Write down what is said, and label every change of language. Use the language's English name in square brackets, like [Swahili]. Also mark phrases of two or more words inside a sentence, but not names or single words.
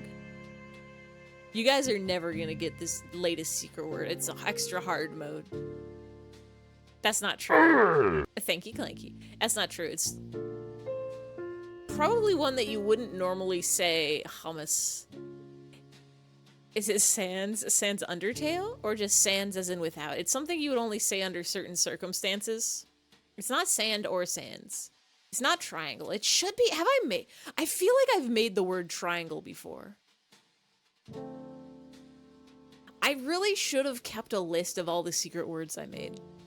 [English] You guys are never gonna get this latest secret word. It's extra hard mode. That's not true. Thank you, Clanky. That's not true. It's probably one that you wouldn't normally say hummus. Is it sans? Sans Undertale? Or just sans as in without? It's something you would only say under certain circumstances. It's not sand or sans. It's not triangle. It should be. Have I made? I feel like I've made the word triangle before. I really should have kept a list of all the secret words I made.